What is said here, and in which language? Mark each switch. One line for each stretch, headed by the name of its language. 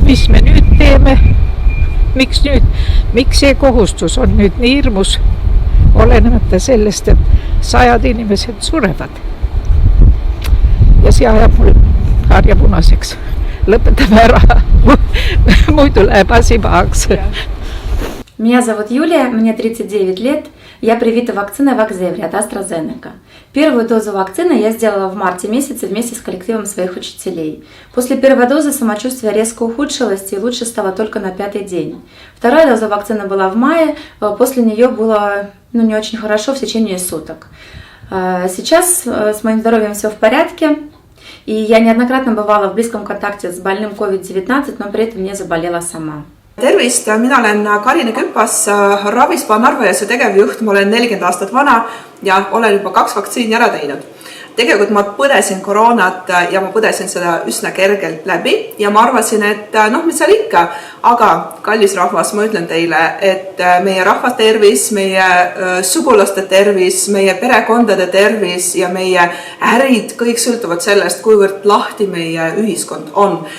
Estonian: Mis me nüüd teeme? Miks nüüd? Miks see kohustus on nüüd nii hirmus, olenemata sellest, et 100 inimesed surevad? Ja see ajab mul harja punaseks. Lõpetame ära, muidu läheb asi pahaks.
Russian: Меня зовут Юлия, мне 39 лет. Я привита вакциной Вакзеври от AstraZeneca. Первую дозу вакцины я сделала в марте месяце вместе с коллективом своих учителей. После первой дозы самочувствие резко ухудшилось и лучше стало только на 5-й день. Вторая доза вакцины была в мае, после нее было не очень хорошо в течение суток. Сейчас с моим здоровьем все в порядке, и я неоднократно бывала в близком контакте с больным COVID-19, но при этом не заболела сама.
Estonian: Tervist, mina olen Karine Küpas, Ravispa Narva-Jõesuu tegevjuht, ma olen 40 aastat vana ja olen juba 2 vaktsiini ära teinud. Tegelikult ma põdesin koroonat ja ma põdesin seda üsna kergelt läbi ja ma arvasin, et mis seal ikka, aga kallis rahvas, ma ütlen teile, et meie rahva tervis, meie sugulaste tervis, meie perekondade tervis ja meie ärid, kõik sõltuvad sellest, kuivõrd lahti meie ühiskond on.